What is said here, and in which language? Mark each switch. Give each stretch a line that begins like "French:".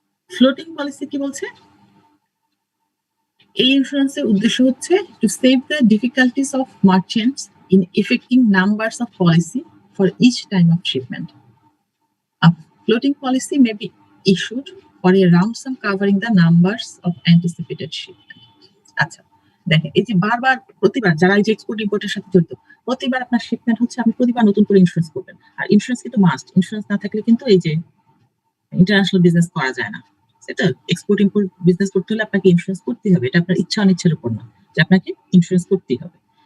Bangla: Floating policy কি বলছে? এই ইন্স্যুরেন্সের উদ্দেশ্য হচ্ছে
English: To save the difficulties of merchants in effecting numbers of policy for each time of shipment. A floating policy may be issued for a round sum covering the numbers of anticipated shipment.
Bangla: আচ্ছা, দেখেন এই যে বারবার প্রতিবার যারা এই যে export ইম্পোর্টের সাথে জড়িত, প্রতিবার আপনার শিপমেন্ট হচ্ছে, আপনি প্রতিবার নতুন করে ইন্স্যুরেন্স করবেন। আর ইন্স্যুরেন্স কিন্তু মাস্ট, ইন্স্যুরেন্স না থাকলে কিন্তু এই যে ইন্টারন্যাশনাল বিজনেস করা যায় না। সেটা এক্সপোর্ট ইম্পোর্ট বিজনেস করতে হলে আপনাকে ইন্স্যুরেন্স করতেই হবে, এটা আপনার ইচ্ছা অনিচ্ছার উপর না, যে আপনাকে ইন্স্যুরেন্স করতেই হবে।